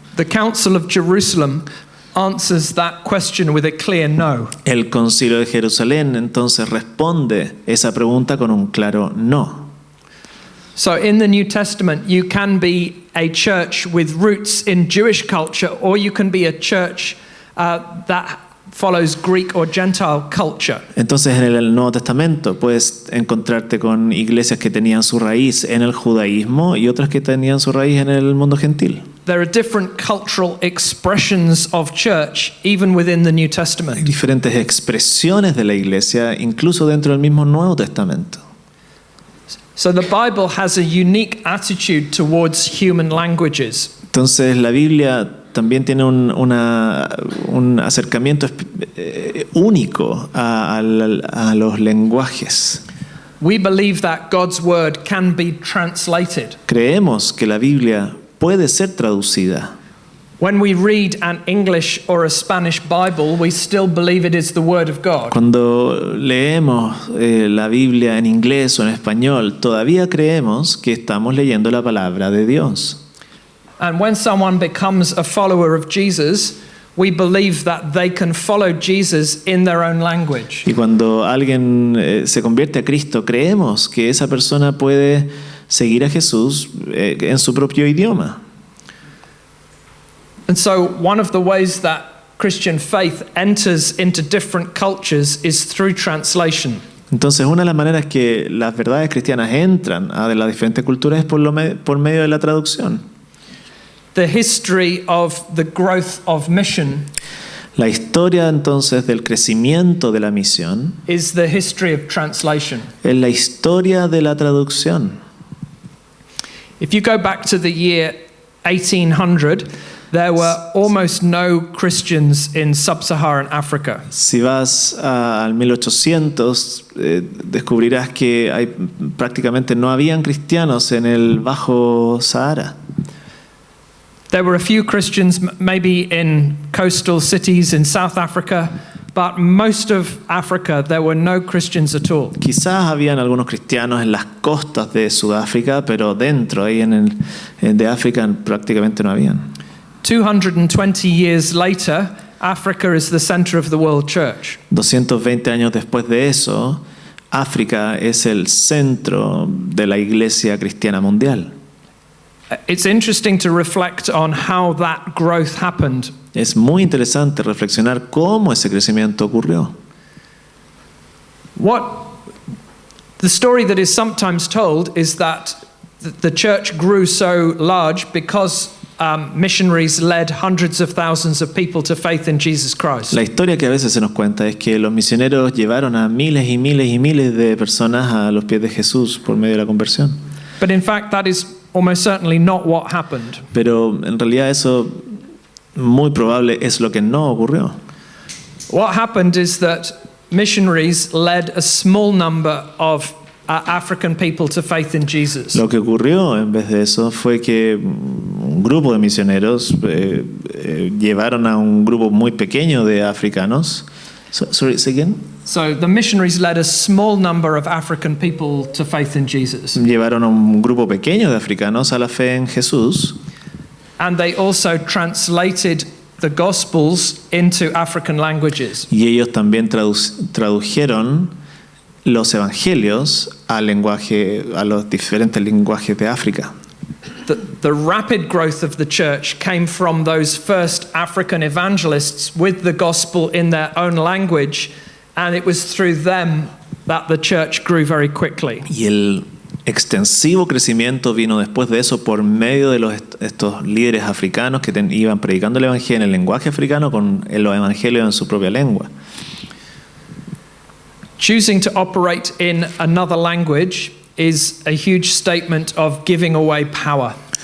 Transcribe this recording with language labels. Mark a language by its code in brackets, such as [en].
[en] The Council of Jerusalem answers that question with a clear no. [es] El Concilio de Jerusalén entonces responde esa pregunta con un claro no. [en] So in the New Testament, you can be a church with roots in Jewish culture, or you can be a church that follows Greek or Gentile culture. [es] Entonces en el Nuevo Testamento puedes encontrarte con iglesias que tenían su raíz en el judaísmo y otras que tenían su raíz en el mundo gentil. [en] There are different cultural expressions of church even within the New [es] Hay [en] Testament. [es] diferentes expresiones de la iglesia incluso dentro del mismo Nuevo Testamento. [en] So the Bible has a unique attitude towards human languages. [es] Entonces la Biblia también tiene un acercamiento único a los lenguajes. [en] We believe that God's word can be translated. [es] Creemos que la Biblia puede ser traducida. [en] When we read an English or a Spanish Bible, we still believe it is the word of God. [es] Cuando leemos la Biblia en inglés o en español, todavía creemos que estamos leyendo la palabra de Dios. [en] And when someone becomes a follower of Jesus, we believe that they can follow Jesus in their own language. [es] Y cuando alguien se convierte a Cristo, creemos que esa persona puede seguir a Jesús en su propio idioma. [en] And so one of the ways that Christian faith enters into different cultures is through translation. [es] Entonces, una de las maneras que las verdades cristianas entran a las diferentes culturas es por medio de la traducción. [en] The history of the growth of mission [es] La historia entonces del crecimiento de la misión [en] is the history of translation. [es] es la historia de la traducción. [en] If you go back to the year 1800, there were almost no Christians in sub-Saharan Africa. [es] Si vas al 1800, descubrirás que prácticamente no habían cristianos en el Bajo Sahara. [en] There were a few Christians maybe in coastal cities in South Africa, but most of Africa there were no Christians at all. [es] Quizás habían algunos cristianos en las costas de Sudáfrica, pero dentro, ahí de África, prácticamente no habían. [en] 220 years later, Africa is the center of the world church. [es] 220 años después de eso, África es el centro de la Iglesia cristiana mundial. [en] It's interesting to reflect on how that growth happened. [es] Es muy interesante reflexionar cómo ese crecimiento ocurrió. [en] The story that is sometimes told is that the church grew so large because missionaries led hundreds of thousands of people to faith in Jesus Christ. [es] La historia que a veces se nos cuenta es que los misioneros llevaron a miles y miles y miles de personas a los pies de Jesús por medio de la conversión. [en] But in fact, that is almost certainly not what happened. [es] Pero en realidad eso muy probable es lo que no ocurrió. [en] What happened is that missionaries led a small number of African people to faith in Jesus. [es] Lo que ocurrió en vez de eso fue que un grupo de misioneros llevaron a un grupo muy pequeño de africanos. [en] Sorry, say again? So the missionaries led a small number of African people to faith in Jesus. [es] Llevaron a un grupo pequeño de africanos a la fe en Jesús. [en] And they also translated the Gospels into African languages. [es] Y ellos también tradujeron los evangelios a los diferentes lenguajes de África. [en] The rapid growth of the church came from those first African evangelists with the gospel in their own language, and it was through them that the church grew very quickly. [es] Y el extensivo crecimiento vino después de eso por medio de estos líderes africanos que iban predicando el evangelio en el lenguaje africano con los evangelios en su propia lengua. [en] Choosing to operate in another language is a huge statement of giving away power.